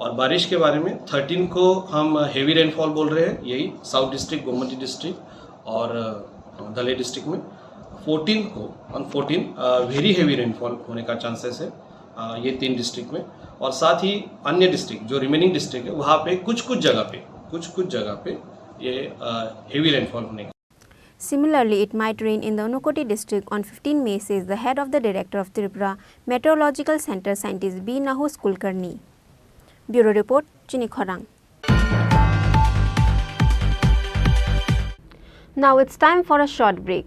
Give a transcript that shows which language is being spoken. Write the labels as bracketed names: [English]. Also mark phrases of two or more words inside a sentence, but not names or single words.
[Hindi] और बारिश के बारे में 13 को हम [English] heavy rainfall [Hindi] बोल रहे हैं, यही साउथ डिस्ट्रिक्ट, गोमती डिस्ट्रिक्ट और धले डिस्ट्रिक्ट में। 14 को [English] on 14 very heavy rainfall [Hindi] होने का चांसेस है ये 3 डिस्ट्रिक्ट में। और साथ ही अन्य डिस्ट्रिक्ट जो [English] remaining district [Hindi] है वहाँ पे कुछ जगह पे ये [English] heavy rainfall [Hindi] होने का। [English] Similarly, it might rain in the Unakoti district on 15 May, says the head of the director of Tripura Meteorological Center, Scientist B. Nahus Kulkarni. Bureau Report, Chini Khorang. Now it's time for a short break.